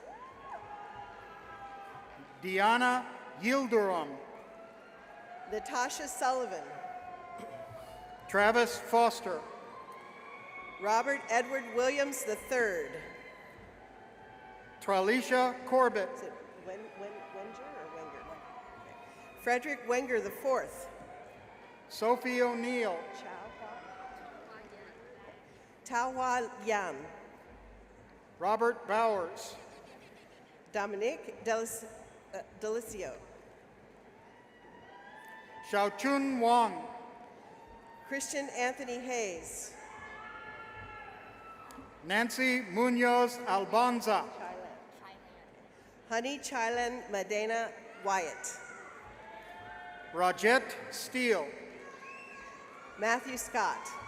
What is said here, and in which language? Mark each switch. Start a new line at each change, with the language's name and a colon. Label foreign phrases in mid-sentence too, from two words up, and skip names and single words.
English: Diana Yildirim. Natasha Sullivan. Travis Foster. Robert Edward Williams III. Tralisha Corbett. Is it Wenger or Wenger? Frederick Wenger IV. Sophie O'Neill. Tawa Yan. Robert Bowers. Dominique Delicio. Xiaochun Wang. Christian Anthony Hayes. Nancy Munoz Albanza. Honey Chilan Medina Wyatt. Rajette Steele. Matthew Scott.